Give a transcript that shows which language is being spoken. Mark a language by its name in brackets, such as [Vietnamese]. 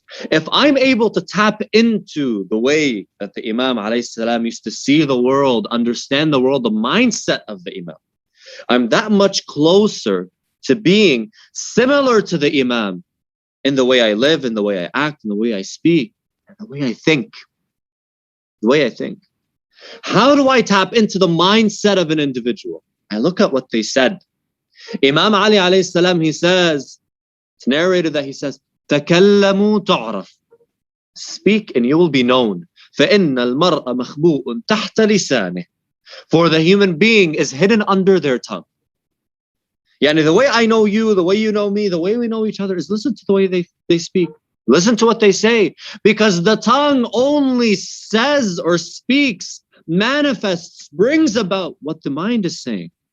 [English] If I'm able to tap into the way that the Imam alayhi salam used to see the world, understand the world, the mindset of the Imam, I'm that much closer to being similar to the Imam in the way I live, in the way I act, in the way I speak, and the way I think. The way I think. How do I tap into the mindset of an individual? I look at what they said. Imam Ali alayhi salam, he says, it's narrated that he says, [Arabic] تكلموا تعرف. [English] Speak and you will be known. [Arabic] فإن المرء مخبوء تحت لسانه. [English] For the human being is hidden under their tongue. Yani the way I know you, the way you know me, the way we know each other is listen to the way they speak. Listen to what they say. Because the tongue only says or speaks, manifests, brings about what the mind is saying.